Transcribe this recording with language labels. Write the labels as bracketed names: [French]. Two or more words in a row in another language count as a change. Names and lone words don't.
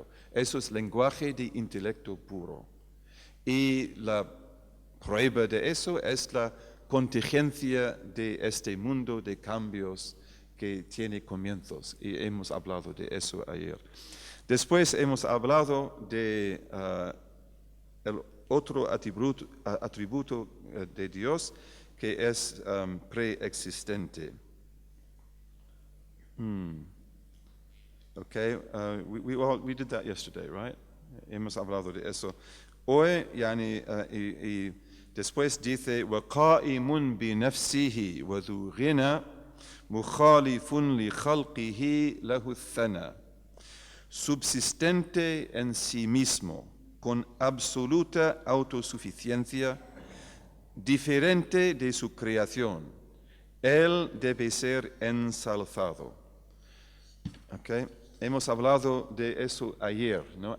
[Spanish] Eso es lenguaje de intelecto puro. Y la prueba de eso es la contingencia de este mundo de cambios que tiene comienzos. Y hemos hablado de eso ayer. Después hemos hablado de el otro atributo de Dios que es preexistente. [English] Okay, we did that yesterday, right? [Spanish] Hemos hablado de eso. Hoy, y después dice, [Arabic] وَقَائِمٌ بِنَفْسِهِ وَذُو غِنَى مُخَالِفٌ لِخَلْقِهِ لَهُ الثَّنَى. [Spanish] Subsistente en sí mismo, con absoluta autosuficiencia, diferente de su creación, Él debe ser ensalzado. Okay. Hemos hablado de eso ayer, ¿no?